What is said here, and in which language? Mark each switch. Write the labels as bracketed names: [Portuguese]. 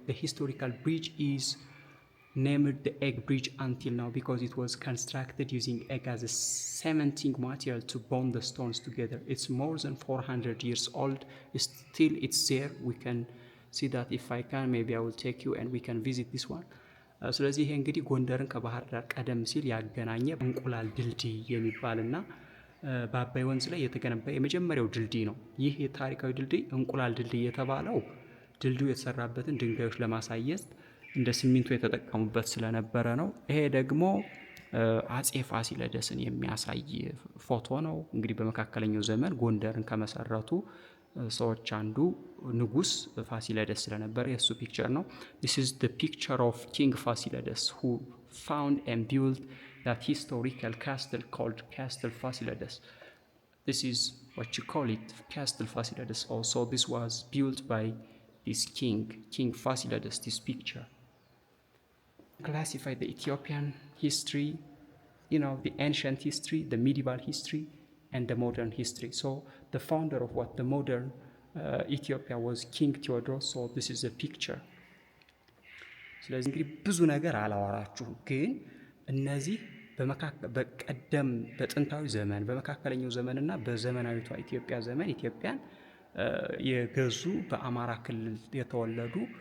[English] The historical bridge is named the egg bridge until now because it was constructed using egg as a cementing material to bond the stones together. It's more than 400 years old. Still it's there. We can see that. If I can, maybe I will take you and we can visit this one. [Amharic] ስለዚህ ይሄ እንግዲህ ጎንደርን ከባህር ዳር ቀደም ሲል ያገናኘ እንቁላል ድልድይ የሚባልና በአባይ ወንዝ ላይ የተገነባ የመጀመሪያው ድልድይ ነው። ይህ የታሪካዊ ድልድይ እንቁላል ድልድይ የተባለው ድልድዩ የተሰራበትን ድንጋዮች ለማሳየት እንደ ሲሚንቶ የተጠቀሙበት ስለነበረ ነው። ይሄ ደግሞ አጼ ፋሲለደስን የሚያሳይ ፎቶ ነው። እንግዲህ በመካከለኛው ዘመን ጎንደርን ከመሰረቱ ሰዎች አንዱ ንጉስ ፋሲለደስ ስለነበረ የእሱ ፒክቸር ነው። [English] this is the picture of King Fasilides who found and built that historical castle called Castle Fasilides. This is what you call it, Castle Fasilides. Also this was built by this King Fasilides. This picture classify the Ethiopian history, the ancient history, the medieval history, and the modern history. So the founder of what the modern Ethiopia was King Theodros. So this is a picture. [Amharic] ስለዚህ እንግዲህ ብዙ ነገር አላወራችሁም፣ ግን እነዚህ በቀደም በጥንታዊ ዘመን በመካከለኛው ዘመንና በዘመናዊቷ ኢትዮጵያ ዘመን ኢትዮጵያን የገዙ በአማራ ክልል የተወለዱ